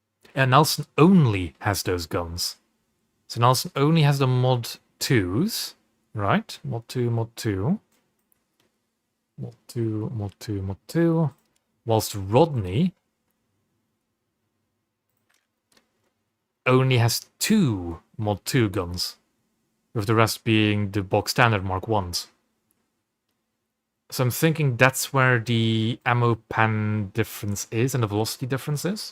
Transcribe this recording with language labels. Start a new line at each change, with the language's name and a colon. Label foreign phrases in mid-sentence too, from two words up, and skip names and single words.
English: And Nelson only has those guns. So Nelson only has the mod 2s, right? Mod 2, mod 2. Mod 2, mod 2, mod 2. Whilst Rodney only has 2 mod 2 guns, with the rest being the box standard Mark 1s. So I'm thinking that's where the ammo pan difference is and the velocity difference is.